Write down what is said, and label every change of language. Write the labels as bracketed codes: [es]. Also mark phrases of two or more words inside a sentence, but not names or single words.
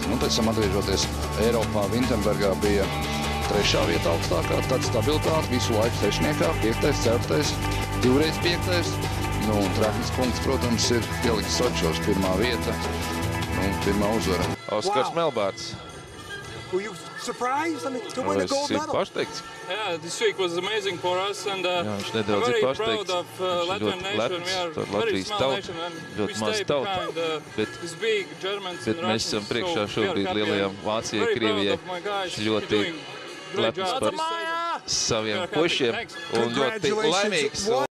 [lv] Un pēc tam atgriežoties Eiropā, Vintembergā bija trešā vieta augstākā, tad stabilitāte visu laiku sešniekā, 5., 4., 2x 5. Nu, un trāpnes punkts, protams, ir ielikt Sočos, pirmā vieta, nu, pirmā uzvara. Oskars Melbārds. [en] Were you surprised to win a [lv] Es [en] gold [lv] ir [en] medal? [lv] pašteikts. [en] Yeah, this week was amazing for us, and [lv] Jā, viņš [en] I'm [lv] nedaudz ir [en] very [lv] pašteikts. [en] proud of [lv] Viņš ir [en] Latvian [lv] ļoti [en] nation. We [lv] lepns [en] are [lv] par [en] very [lv] Latvijas [en] small [lv] tautu, [en] nation, and we [lv] ļoti [en] stay [lv] maz tauta, [en] behind [lv] bet [en] these big Germans and [lv] mēs esam [en] Russians. [lv] priekšā [en] So we are [lv] šobrīd [en] happy [lv] lielajām [en] and [lv] Vācijai, [en] very proud [lv] Krievijai. [en] of my guys. [lv] Viņš ļoti [en] Doing great [lv] lepns [en] job [lv] par [en] this season. [lv] saviem [en] We are happy. [lv] pušiem [en] Thanks. [lv] un ļoti laimīgs.